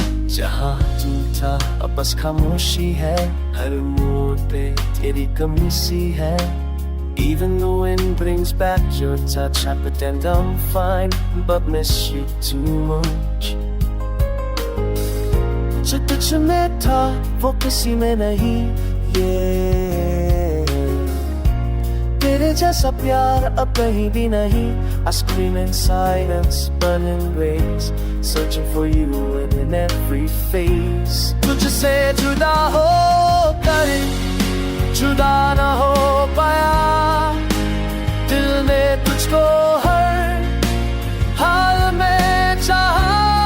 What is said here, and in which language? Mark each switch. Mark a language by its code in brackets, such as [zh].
[hi] जहाँ तू था अब बस खामोशी है, हर मोड़ पे तेरी कमी सी है। [en] Even the wind brings back your touch, I pretend I'm fine, but miss you too much. [hi] जो तुझ में था वो किसी में नहीं, yeah. तेरे जैसा प्यार अब कहीं भी नहीं। [en] I scream in silence, burning rays, searching for you in every face. [hi] तुझसे जुदा हो कर जुदा न हो पाया, दिल ने तुझको हर हाल में चाहा।